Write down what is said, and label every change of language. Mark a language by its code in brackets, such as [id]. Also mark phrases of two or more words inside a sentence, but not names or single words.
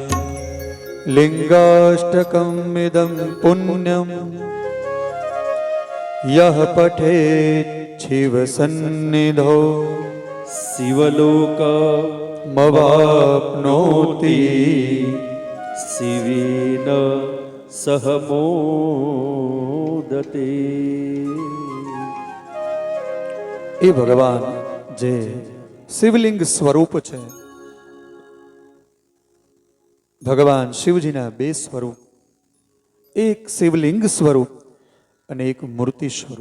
[sa] लिङ्गाष्टकम् इदं पुण्यं यः पठेत् शिवसन्निधौ शिवलोकमवाप्नोति शिवेन सह मोदते [gu] એ ભગવાન જે શિવલિંગ સ્વરૂપ છે, ભગવાન શિવજીના બે સ્વરૂપ, એક શિવલિંગ સ્વરૂપ અને એક મૂર્તિ સ્વરૂપ.